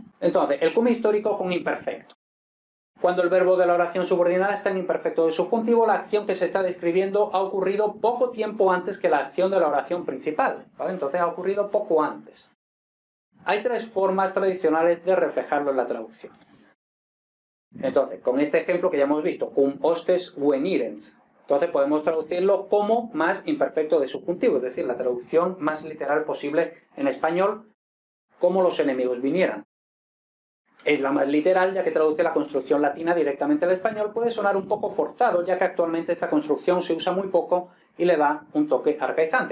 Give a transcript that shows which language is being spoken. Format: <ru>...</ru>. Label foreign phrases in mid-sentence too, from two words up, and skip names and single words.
<es>Entonces, el cum histórico con imperfecto. Cuando el verbo de la oración subordinada está en imperfecto de subjuntivo, la acción que se está describiendo ha ocurrido poco tiempo antes que la acción de la oración principal, ¿vale? Entonces ha ocurrido poco antes. Hay tres formas tradicionales de reflejarlo en la traducción. Entonces, con este ejemplo que ya hemos visto,</es> <la>cum hostes venirens,</la> <es>entonces podemos traducirlo como más imperfecto de subjuntivo, es decir, la traducción más literal posible en español, como los enemigos vinieran. Es la más literal, ya que traduce la construcción latina directamente al español. Puede sonar un poco forzado, ya que actualmente esta construcción se usa muy poco y le da un toque arcaizante.</es>